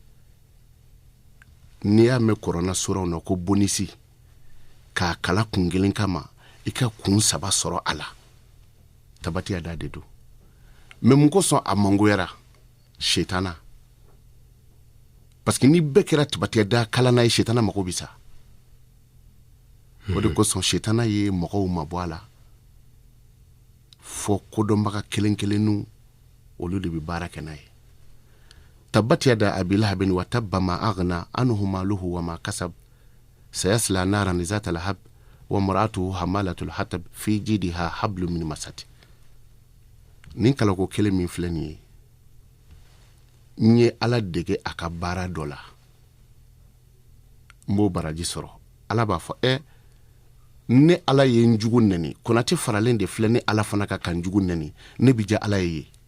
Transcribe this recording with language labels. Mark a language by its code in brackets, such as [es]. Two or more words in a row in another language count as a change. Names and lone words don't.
[bm] n'i y'a mɛn kuranɛ suranw na ko bonisi k'a kala kun kelen kama i ka kun 3 sɔrɔ a la tabatiya da de don mais mun kosɔn a mangoyara shetana [fr] parce que [bm] ni bɛɛ kɛra tabatiya da kalanna ye shetana mago bɛ sa o de kosɔn shetana ye mɔgɔw mabɔ a la fo kodɔnbaga kelen kelennu olu de bɛ baara kɛ n'a ye [ar] تبت يدا أبي لهب وتب ما أغنى عنه ماله وما كسب سيصلى نارا ذات لهب وامرأته حمالة الحطب في جيدها حبل من مسد [bm] nin kala ko kelen min filɛ nin ye nye ala dege a ka baara dɔ la n b'o baraji sɔrɔ ala b'a fɔ ne ala ye n jugu nɛni konate faralen de filɛ ne ala fana ka kan jugu nɛni ne bi ja ala ye